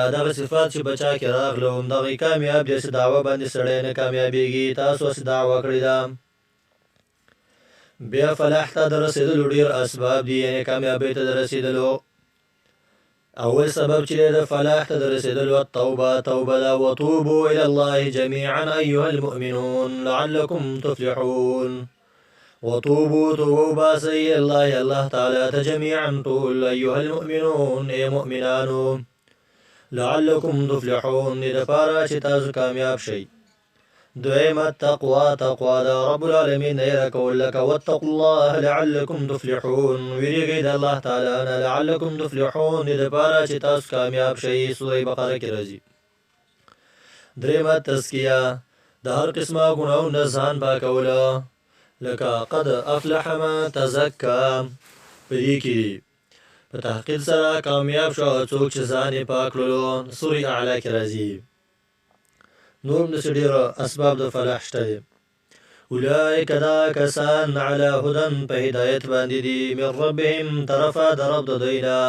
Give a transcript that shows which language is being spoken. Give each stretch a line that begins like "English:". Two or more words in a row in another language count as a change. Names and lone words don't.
Pashto: دغه صفات چې په چا کې راغله همدغې کامیاب دی. هسې دعوه باندې سړی نه کامیابېږي. تاسو هسې دعوه کړې ده. بیا فلاح ته د رسېدلو ډېر اسباب دي، یعنې کامیابۍ ته د رسېدلو اول سبب چې د فلاح ته د رسېدلو التوبه، توبه ده.
Arabic: وتوبوا الى الله جميعا ايها المؤمنون لعلكم تفلحون.
Pashto: وتوبوا توبه وباسئ الله تعالی ته جميعا ټول
Arabic: ايها المؤمنون
Pashto: ای مؤمنانو
Arabic: لعلكم تفلحون،
Pashto: دې دپاره چې تاسو کامیاب شئ. دویمه تقوا، تقوا ده
Arabic: رب العالمین
Pashto: نه یره کول لکه
Arabic: واتقوا الله لعلكم تفلحون،
Pashto: ویریږئ د الله تعالی نه
Arabic: لعلكم تفلحون،
Pashto: دې دپاره چې تاسو کامیاب شئ. سوره بقره کې راځي. درېیمه تزکیه، د هر قسمه ګناهونو نه ځان پاکوله لکه
Arabic: قد افلح من تزکا.
Pashto: په دې کې په تحقیق سره کامیاب شو هغه څوک چې ځان یې پاک کړلو. سورې اعلی کې راځي. نور هم داسې ډېر اسباب د فلاح شته دي. اولئک دا کسان
Arabic: علی هدن
Pashto: په هدایت باندې دي
Arabic: من ربهم
Pashto: طرفه د رب د دوی نه.